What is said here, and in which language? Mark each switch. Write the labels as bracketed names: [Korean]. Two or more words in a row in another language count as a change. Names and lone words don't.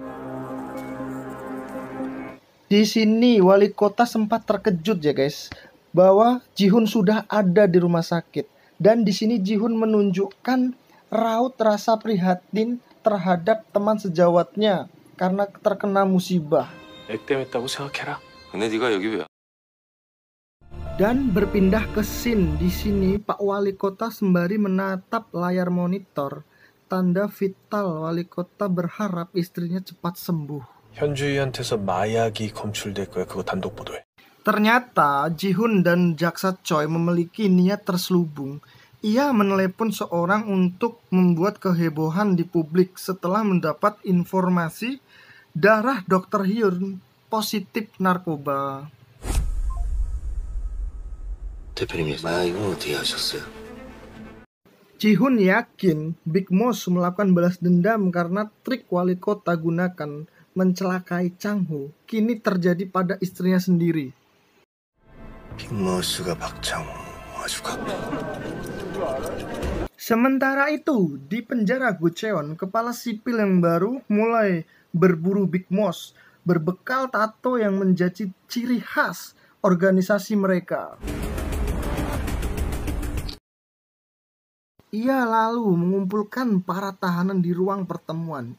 [Indonesian] Di sini wali kota sempat terkejut ya guys, bahwa Ji-hoon sudah ada di rumah sakit, dan di sini Ji-hoon menunjukkan raut rasa prihatin terhadap teman sejawatnya karena terkena musibah. Dan berpindah ke scene di sini, Pak Wali Kota sembari menatap layar monitor, tanda vital wali kota berharap istrinya cepat sembuh. [Korean] 현주희한테서 마약이 검출될 거야. 그거 단독 보도해. [Indonesian] Ternyata Ji-hoon dan Jaksa Choi memiliki niat terselubung. Ia menelepon seorang untuk membuat kehebohan di publik setelah mendapat informasi darah Dr. Hyun positif narkoba. [Korean] 대표님이 마약은 어떻게 하셨어요? [Indonesian] Ji-hoon yakin Big Moss melakukan balas dendam karena trik wali kota gunakan mencelakai Chang-ho kini terjadi pada istrinya sendiri. [Korean] 빅머스가 박창호 아주 [Indonesian] Sementara itu, di penjara Gucheon, kepala sipil yang baru mulai berburu Big Moss berbekal tato yang menjadi ciri khas organisasi mereka. Ia lalu mengumpulkan para tahanan di ruang pertemuan.